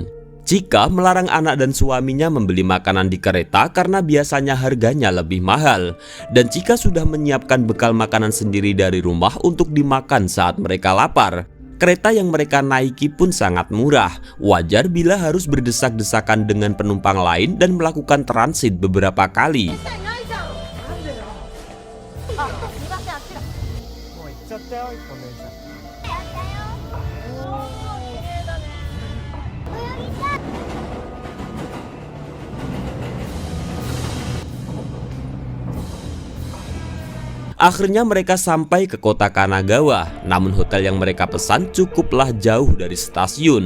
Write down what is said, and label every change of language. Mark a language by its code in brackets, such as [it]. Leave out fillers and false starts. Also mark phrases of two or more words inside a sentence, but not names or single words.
[id] Chika melarang anak dan suaminya membeli makanan di kereta karena biasanya harganya lebih mahal. Dan Chika sudah menyiapkan bekal makanan sendiri dari rumah untuk dimakan saat mereka lapar. Kereta yang mereka naiki pun sangat murah. Wajar bila harus berdesak-desakan dengan penumpang lain dan melakukan transit beberapa kali. [ja] もう行っちゃったよ、一本電車。 [id] Akhirnya mereka sampai ke kota Kanagawa, namun hotel yang mereka pesan cukuplah jauh dari stasiun.